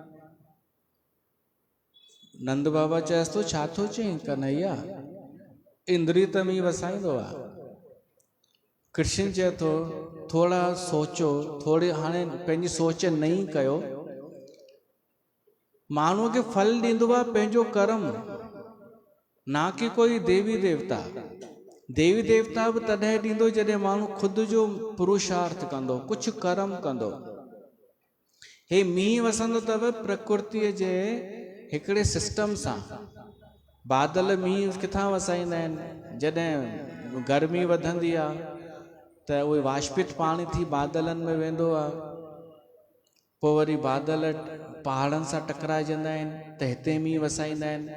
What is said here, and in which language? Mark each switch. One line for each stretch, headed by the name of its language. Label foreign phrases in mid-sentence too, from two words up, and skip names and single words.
Sindhi: नंद बाबा चएसि थो, छा थो चई कन्हैया, इंद्र ई त मींहुं वसाईंदो आहे। कृष्ण चए थो थोड़ा सोचो, थोड़ी हाणे पंहिंजी सोच नई कयो। माण्हूअ खे फल ॾींदो आहे पंहिंजो कर्म, ना कि कोई देवी देवता। देवी देवता बि तॾहिं ॾींदो जॾहिं माण्हू ख़ुदि जो पुरुषार्थ कंदो, कुझु कर्म कंदो। हे मींहुं वसंदो अथव प्रकृतिअ जे हिकिड़े सिस्टम सां। बादल मींहुं किथां वसाईंदा आहिनि, जॾहिं गर्मी वधंदी आहे त उहे वाष्पित पाणी थी बादलनि में वेंदो आहे, पोइ वरी बादल पहाड़नि सां टकराइजंदा आहिनि त हिते मींहुं वसाईंदा आहिनि।